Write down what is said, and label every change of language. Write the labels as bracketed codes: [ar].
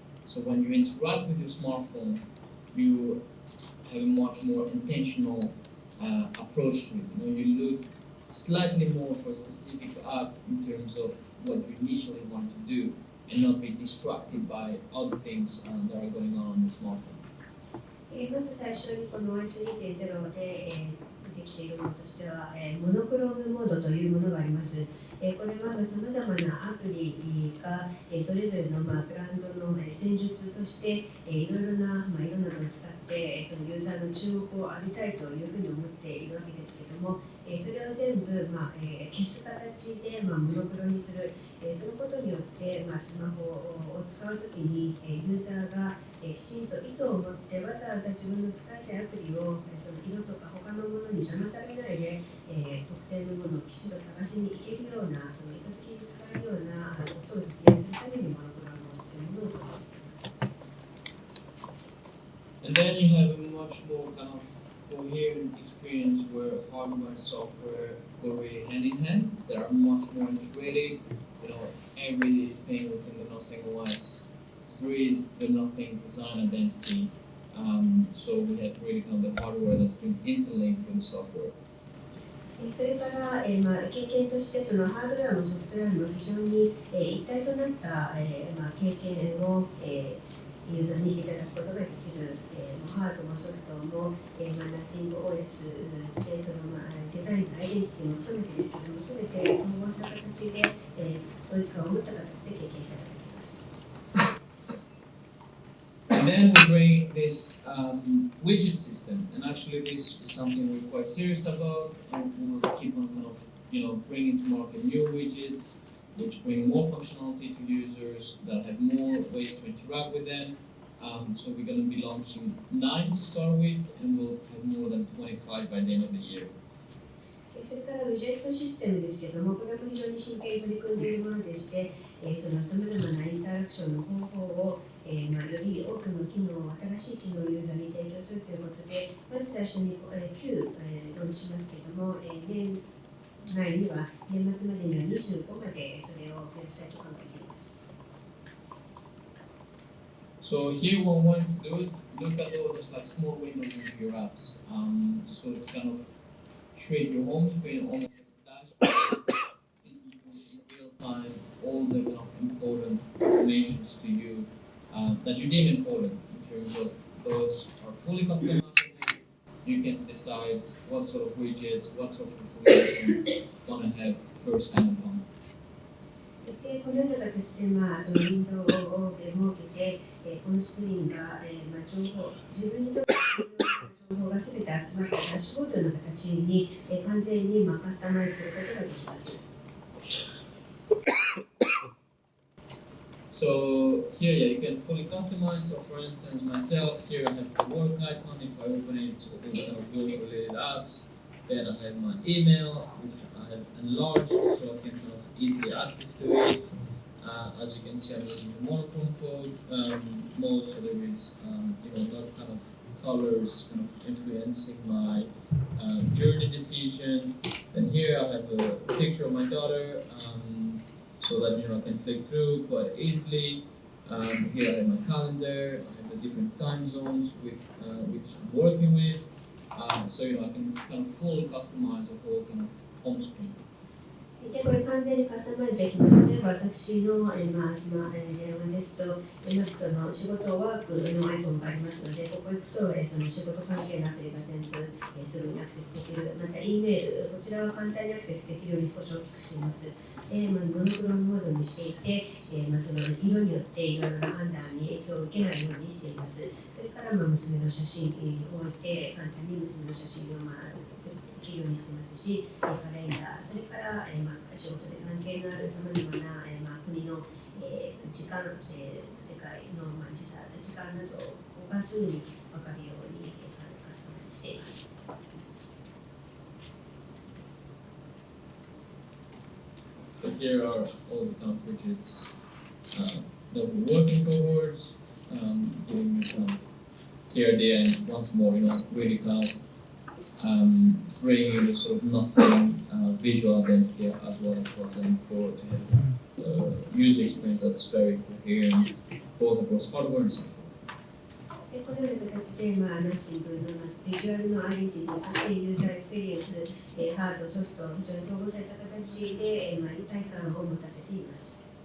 [en] So when you interact with your smartphone, you have a much more intentional approach to it. You look slightly more for a specific app in terms of what you initially want to do and not be distracted by other things that are going on your smartphone. [ja] まず最初にこの OS2.0 で、できているものとしては、モノクロームモードというものがあります。これはさまざまなアプリが、それぞれの、ブランドの、戦術として、いろいろな、色などを使って、そのユーザーの注目を浴びたいというふうに思っているわけですけれども、それを全部、消す形で、モノクロにする、そのことによって、スマホを使うときに、ユーザーがきちんと意図を持ってわざわざ自分の使いたいアプリをその色とか他のものに邪魔されないで、特定のものをきちんと探しに行けるようなその意図的に使えるようなことを実現するためにモノクロームというものを搭載しています。 [en] And then you have a much more kind of coherent experience where hardware and software go really hand in hand. They are much more integrated. Everything within the Nothing OS breathes the Nothing design identity. So we have really kind of the hardware that's been interlinked with the software. [ja] それから、経験としてそのハードウェアもソフトウェアも非常に、一体となった、経験を、ユーザーにしていただくことができる、ハードもソフトも、ナッジング OS でその、デザインとアイデンティティも含めてですけども、すべて統合した形で、統一感を持った形で経験していただきます。 [en] And then we bring this widget system, and actually this is something we're quite serious about, and we will keep on kind of bringing to market new widgets, which bring more functionality to users, that have more ways to interact with them. So we're going to be launching 9 to start with, and we'll have more than 25 by the end of the year. [ja] それからウィジェットシステムですけれども、これも非常に真剣に取り組んでいるものでして、そのさまざまなインタラクションの方法を、より多くの機能、新しい機能をユーザーに提供するということで、まず最初に、9、ローンチしますけれども、年内には、年末までには25までそれを増やしたいと考えています。 [en] So here what we want to do is look at those as like small windows into your apps. So to kind of treat your home screen almost as a dashboard in real time, all the kind of important informations to you that you deem important in terms of those are fully customizable. You can decide what sort of widgets, what sort of information you want to have first hand upon. [ja] でこのような形で、そのウィンドウを設けて、このスクリーンが、情報、自分にとって情報がすべて集まったダッシュボードの形に、完全にカスタマイズすることができます。 [en] So here, you can fully customize. So for instance, myself here, I have the work icon. If I open it, it's open kind of work-related apps. Then I have my email, which I have enlarged so I can kind of easily access to it. As you can see, I'm using the monochrome mode, so there is a lot of kind of colors kind of influencing my journey decision. Then here I have a picture of my daughter, so that I can flick through quite easily. Here I have my calendar. I have the different time zones with which I'm working with. So I can kind of fully customize the whole kind of home screen. [ja] でこれ完全にカスタマイズできます。例えば私の、電話ですと、まずその仕事ワークのアイコンがありますので、ここ行くと、その仕事関係のアプリが全部、すぐにアクセスできる。また E メール、こちらは簡単にアクセスできるように少し大きくしています。でモノクロームモードにしていて、その色によっていろいろな判断に影響を受けないようにしています。それから、娘の写真を置いて、簡単に娘の写真を、できるようにしていますし、カレンダー、それから、仕事で関係のあるさまざまな、国の、時間、世界の、時間などをすぐに分かるように、カスタマイズしています。 [en] But here are all the kind of widgets that we're working towards, giving you kind of clear idea, and once more, really kind of bringing you the sort of nothing visual identity as well across them for to have user experience that's very coherent both across hardware and software. [ja] このような形で、ナッシングのビジュアルのアイデンティティ、そしてユーザーエクスペリエンス、ハード、ソフト、非常に統合された形で、一体感を持たせています。